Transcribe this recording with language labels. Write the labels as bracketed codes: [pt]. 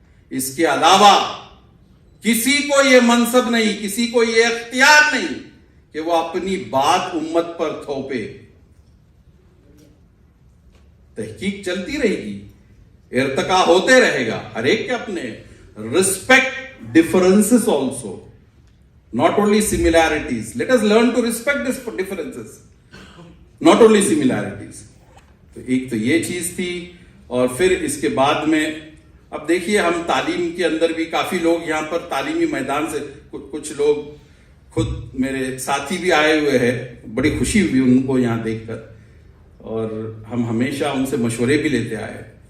[ur] اس کے علاوہ کسی کو یہ منصب نہیں، کسی کو یہ اختیار نہیں کہ وہ اپنی بات امت پر تھوپے. تحقیق چلتی رہے گی، ارتقا ہوتے رہے گا، ہر ایک کے اپنے. [en] Respect differences also, not only similarities. Let us learn to respect these differences, not only similarities. [ur] تو ایک تو یہ چیز تھی. اور پھر اس کے بعد میں اب دیکھیے ہم تعلیم کے اندر بھی کافی لوگ یہاں پر تعلیمی میدان سے کچھ لوگ خود میرے ساتھی بھی آئے ہوئے ہیں، بڑی خوشی ہوئی ان کو یہاں دیکھ کر، اور ہم ہمیشہ ان سے مشورے بھی لیتے آئے.